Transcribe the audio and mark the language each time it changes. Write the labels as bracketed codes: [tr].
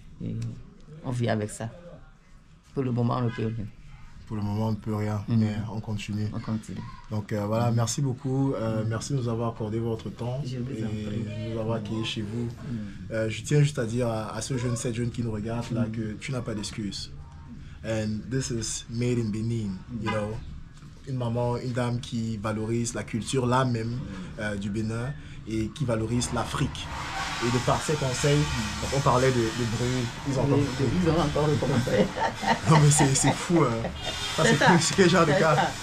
[fr] Et on vit avec ça. Pour le moment, on ne peut rien. Pour le moment, on ne peut rien, mais on continue. On continue. Donc voilà, merci beaucoup. Merci de nous avoir accordé votre temps et de nous avoir accueillis chez vous. Je tiens juste à dire à cette jeune qui nous regarde là que tu n'as pas d'excuses. [en] And this is made in Benin, you know. [fr] Une maman, une dame qui valorise la culture là même du Bénin et qui valorise l'Afrique. Et de par ces conseils, donc on parlait de bruit, ils ont encore recommencé. Non mais c'est fou, c'est quel genre de cas.